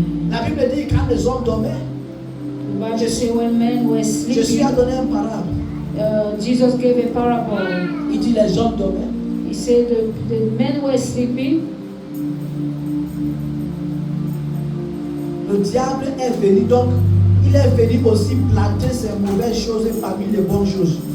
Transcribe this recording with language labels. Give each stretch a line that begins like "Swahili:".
French: La Bible dit quand les hommes dormaient, je suis à donner un parable.
English: Jesus gave a parable.
French: Il dit les hommes dormaient.
English: He said the men were sleeping.
French: Le diable est venu, donc il est venu aussi planter ces mauvaises choses parmi les bonnes choses.